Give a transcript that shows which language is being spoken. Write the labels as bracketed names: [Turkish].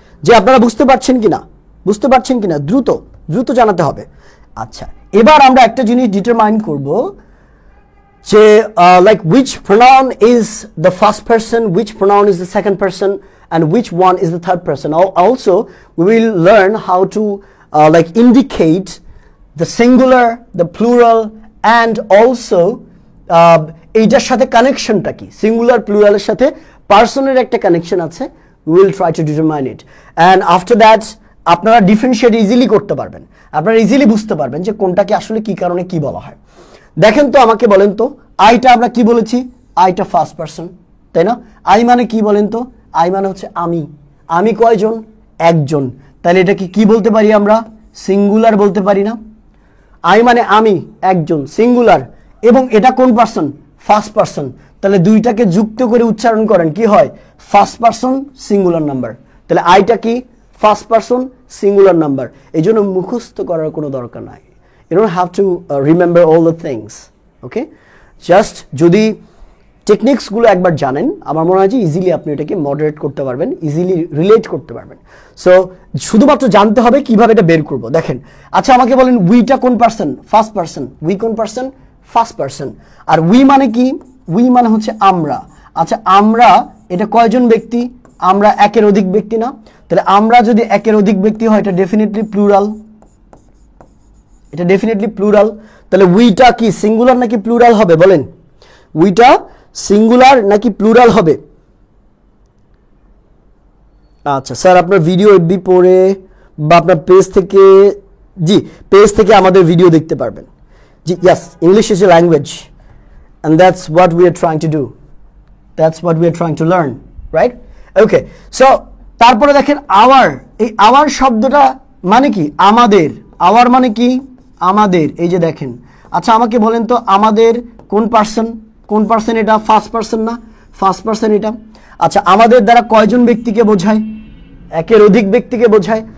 [Bangla] যে আপনারা বুঝতে পারছেন কিনা, দ্রুত জানাতে হবে। আচ্ছা, এবার আমরা একটা জিনিস ডিটারমাইন করব [English] যে like which pronoun is the first person, which pronoun is the second person, and which one is the third person. Also we will learn how to like indicate the singular, the plural, and also [Bangla] এইটার সাথে কানেকশনটা কি, singular প্লুরালের সাথে পার্সনের একটা connection আছে, [English] we will try to determine it, and after that [Bangla] আপনারা differentiate easily করতে পারবেন, আপনারা ইজিলি বুঝতে পারবেন যে কোনটাকে আসলে কি কারণে কি বলা হয়। দেখেন তো, আমাকে বলেন তো, আইটা আমরা কি বলেছি, আইটা ফার্স্ট পারসন, তাই না? আই মানে কি বলেন তো, আই মানে হচ্ছে আমি। আমি কয়জন? একজন। তাহলে এটাকে কি বলতে পারি আমরা? সিঙ্গুলার বলতে পারি না? আই মানে আমি, একজন, সিঙ্গুলার, এবং এটা কোন পারসন? First person. তাহলে দুইটাকে যুক্ত করে উচ্চারণ করেন, কি হয়? First person singular number. তাহলে আইটা কি? First person singular number. এই জন্য মুখস্থ করার কোনো দরকার নাই। [English] You don't have to remember all the things, okay? [Bangla] Just যদি টেকনিক্সগুলো একবার জানেন, আমার মনে হয় যে ইজিলি আপনি এটাকে মডারেট করতে পারবেন, ইজিলি রিলেট করতে পারবেন। সো শুধুমাত্র জানতে হবে কিভাবে এটা বের করব। দেখেন, আচ্ছা আমাকে বলেন উইটা কোন পারসন? First person. উই কোন person? First person. আর we মানে কি? উই মানে হচ্ছে আমরা। আচ্ছা আমরা, এটা কয়জন ব্যক্তি? আমরা একের অধিক ব্যক্তি না? তাহলে আমরা যদি একের অধিক ব্যক্তি হয়, এটা ডেফিনেটলি প্লুরাল, এটা ডেফিনেটলি প্লুরাল। তাহলে উইটা কি সিঙ্গুলার নাকি প্লুরাল হবে বলেন? উইটা সিঙ্গুলার নাকি প্লুরাল হবে? আচ্ছা স্যার, আপনার ভিডিও এফবি পড়ে বা আপনার পেজ থেকে, জি পেজ থেকে আমাদের ভিডিও দেখতে পারবেন। [English] জি yes, English is a language and that's what we are trying to do, that's what we are trying to learn, right? [Bangla] Okay, so তারপরে দেখেন আওয়ার, এই আওয়ার শব্দটা মানে কি? আমাদের। আওয়ার মানে কি? আমাদের। এই যে দেখেন, আচ্ছা আমাকে বলেন তো আমাদের কোন পারসন? কোন পারসন এটা? ফার্স্ট পারসন না? ফার্স্ট পারসন এটা। আচ্ছা আমাদের দ্বারা কয়জন ব্যক্তিকে বোঝায়? একের অধিক ব্যক্তিকে বোঝায়।